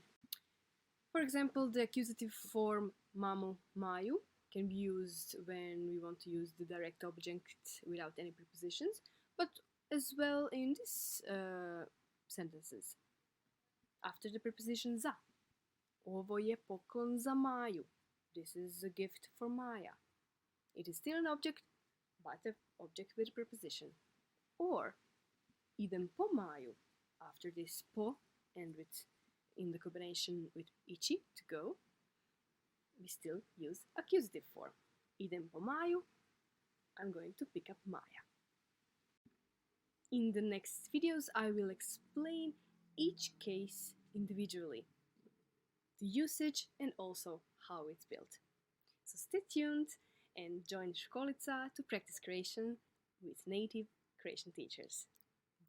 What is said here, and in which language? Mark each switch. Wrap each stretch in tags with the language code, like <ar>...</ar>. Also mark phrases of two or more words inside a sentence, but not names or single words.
<en>For example, the accusative form mamu, Maju can be used when we want to use the direct object without any prepositions, but as well in these sentences. After the preposition</en> <hr>za. Ovo je poklon za Maju.</hr> <en>This is a gift for Maja. It is still an object, but an object with a preposition. Or,</en> <hr>idem po Maju.</hr> <en>After this po and in the combination with ići, to go, we still use accusative form.</en> <hr>Idem po Maju.</hr> <en>I'm going to pick up Maja. In the next videos, I will explain each case individually, the usage and also how it's built. So stay tuned and join Školica to practice Croatian with native Croatian teachers.</en>